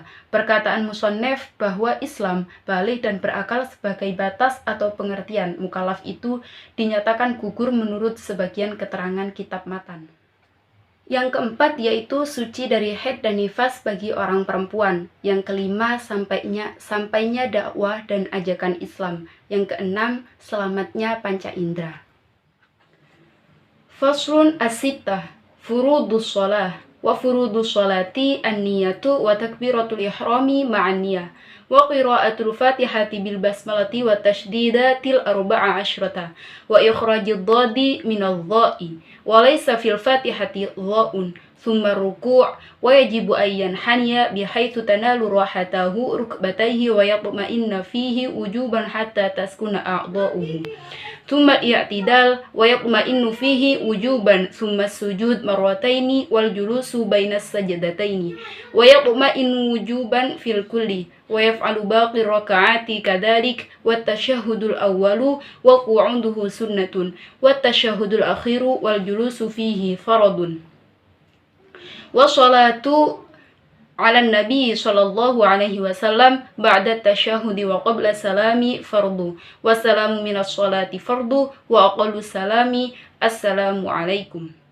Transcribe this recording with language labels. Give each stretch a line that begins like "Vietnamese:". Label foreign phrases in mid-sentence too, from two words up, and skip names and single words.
Indonesian: Perkataan musannef bahwa Islam, baligh dan berakal sebagai batas atau pengertian mukallaf itu dinyatakan gugur menurut sebagian keterangan kitab matan. Yang keempat yaitu suci dari haid dan nifas bagi orang perempuan. Yang kelima sampainya dakwah dan ajakan Islam. Yang keenam selamatnya panca indera.
Arabic: فصل الستة فروض الصلاة وفروض الصلاة النية وتكبيرة الإحرام مع النية وقراءة الفاتحة بالبسملة والتشديدات الأربع عشرة وإخراج الضاد من الظاء و ليس في الفاتحة ظاء ثم الركوع ويجب أن ينحني بحيث تنال راحتاه ركبتيه ويطمئن فيه وجوبا حتى تسكن أعضاؤه ثم الاعتدال ويطمئن فيه وجوبا ثم السجود مرتين والجلوس بين السجدتين و يطمئن وجوبا في الكل ويفعل باقي الركعات كذلك والتشهد الأول وقعوده سنة والتشهد الأخير والجلوس فيه فرض والصلاة على النبي صلى الله عليه وسلم بعد التشهد وقبل السلام فرض والسلام من الصلاة فرض وأقل السلام السلام عليكم.